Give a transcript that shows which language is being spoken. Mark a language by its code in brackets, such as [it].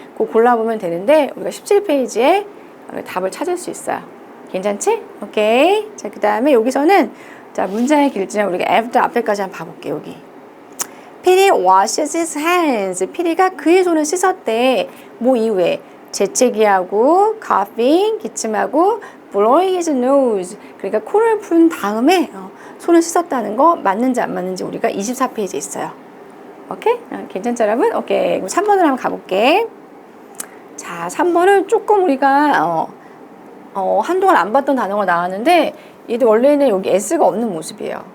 [ko] 그거 골라보면 되는데, 우리가 17페이지에 답을 찾을 수 있어요. 괜찮지? 오케이. 자, 그 다음에 여기서는, 자, 문장의 길지는 우리가 after 앞에까지 한번 봐볼게, 여기. [en] Pity washes his hands. [ko] 피리가 그의 손을 씻었대. 뭐 이후에? 재채기하고, coughing, 기침하고, [en] blowing his nose. [ko] 그러니까 코를 푼 다음에 손을 씻었다는 거 맞는지 안 맞는지 우리가 24페이지에 있어요. 오케이? 괜찮죠, 여러분? 오케이. 그럼 3번으로 한번 가볼게. 자, 3번은 조금 우리가 한동안 안 봤던 단어가 나왔는데 얘도 원래는 여기 S가 없는 모습이에요.